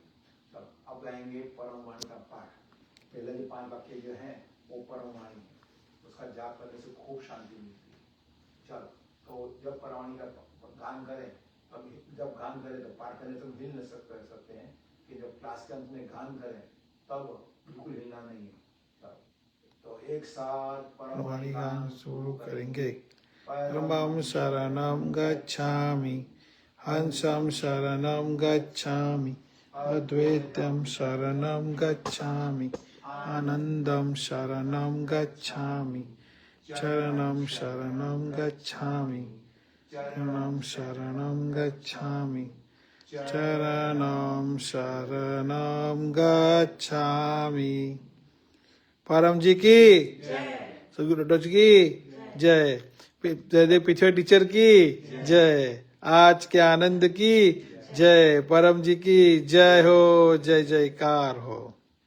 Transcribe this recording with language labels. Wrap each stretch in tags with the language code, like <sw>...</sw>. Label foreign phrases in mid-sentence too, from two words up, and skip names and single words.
<hi>सब अब गाएंगे परम वाणी का पाठ। पहले जो 5 वाक्य जो है वो परम वाणी है, उसका जाप करने से खूब शांति मिलती है। चलो तो जब परम वाणी का गान करें, तब जब गान करें तो पाठ करें तो हिल न सकते हैं, कि जब क्लास के अंत में गान करें तब बिल्कुल हिलना नहीं है। तो एक साथ परम वाणी गान शुरू करेंगे।</hi> <sa>परमं शरणं गच्छामि, हंसं शरणं गच्छामि, अद्वैतं शरणं गच्छामि, आनन्दं शरणं गच्छामि, चरणं शरणं गच्छामि, चरणं शरणं गच्छामि, चरणं शरणं गच्छामि।</sa> <hi>परम जी की सदगुरु डॉक्टर जी की जय। जयदेव पृथ्वी टीचर की जय। आज के आनंद की जय। परम जी की जय हो, जय जयकार हो।</hi>